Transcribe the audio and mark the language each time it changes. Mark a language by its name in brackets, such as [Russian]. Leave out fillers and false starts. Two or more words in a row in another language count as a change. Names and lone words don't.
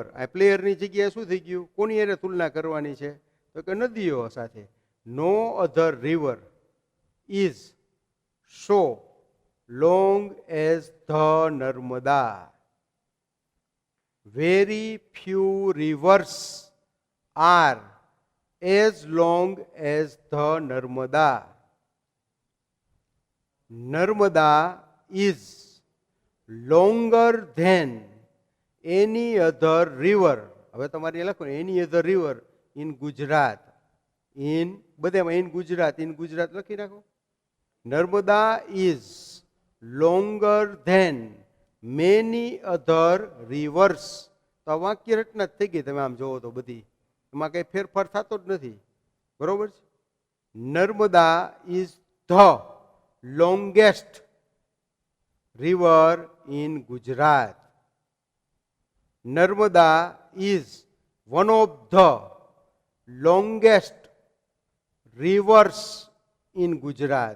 [Gujarati] આ પ્લેયરની જગ્યાએ શું થઈ ગયું? કોની હારે તુલના કરવાની છે? તો કે નદીઓ સાથે. [English] no other river is so long as the Narmada. very few rivers are as long as the Narmada. Narmada is longer than any other river. [Gujarati] હવે તમારે લખો [English] any other river in Gujarat. in બધામાં in Gujarat, in Gujarat [Gujarati] લખી નાખો. [English] Narmada is longer than many other rivers. [Gujarati] તો આ વાક્ય રચના થઈ ગઈ. તમે આમ જોવો તો બધી એમાં કઈ ફેરફાર થતો જ નથી, બરોબર છે. [English] Narmada is the longest river in Gujarat. Narmada is one of the longest rivers in Gujarat.